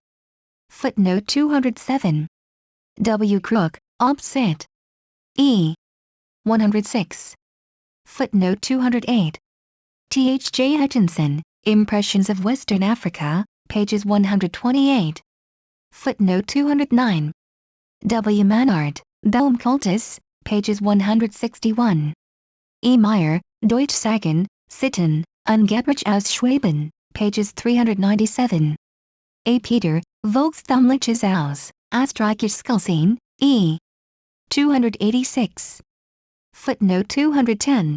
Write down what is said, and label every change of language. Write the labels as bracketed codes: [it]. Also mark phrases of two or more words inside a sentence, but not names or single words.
[en] Footnote 207. W. Crook, Obsit. E. 106. Footnote 208. T. H. J. Hutchinson, Impressions of Western Africa, pages 128. Footnote 209. W. Mannard, Baumkultus, pages 161. E. Meyer, Deutsch Sagen, Sitten, Angeblich aus Schwaben, pages 397. A. Peter, Volksthümliches aus Österreichisch e. 286. Footnote 210.